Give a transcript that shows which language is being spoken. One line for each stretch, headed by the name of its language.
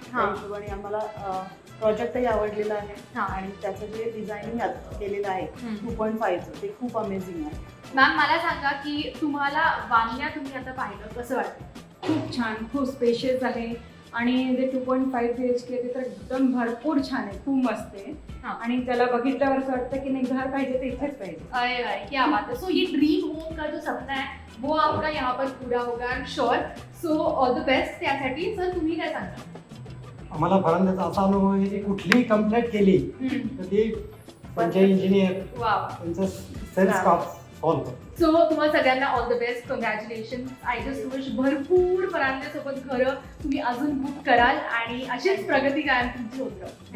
Marathi: त्या हिशोबाने आम्हाला प्रोजेक्टही आवडलेला आहे आणि त्याचं जे डिझायनिंग केलेलं आहे 2.5चं ते खूप अमेझिंग आहे. मॅम, मला सांगा की तुम्हाला वान्या तुम्ही आता पाहिलं कसं वाटतं? खूप छान, खूप स्पेशियस आहे आणि जे 2.5 BHK ते तर एकदम भरपूर छान आहे, खूप मस्त आहे. आणि त्याला बघितल्यावर असं वाटतं की नाही घर पाहिजे ते इथेच पाहिजे.
Hindi: अरे भाई, क्या बात है. सो ये ड्रीम होम का जो सपना है वो आपका यहाँ पर पूरा होगा,
English: I am sure. So all the best
Marathi: त्यासाठी. सर, तुम्ही काय सांगा? आम्हाला फरांद्याचा असा अनुभव आहे की कुठलीही कंप्लेंट केली तर ते पंचायत इंजिनियर वाव, त्यांचं सेल्स स्टाफ फॉलो करतो. सो तुम्हाला सगळ्यांना
English: All the best, congratulation. I just wish
Marathi: भरपूर फरांदेसोबत घरं तुम्ही अजून बुक कराल आणि अशीच प्रगती कायम तुमची होत राहू.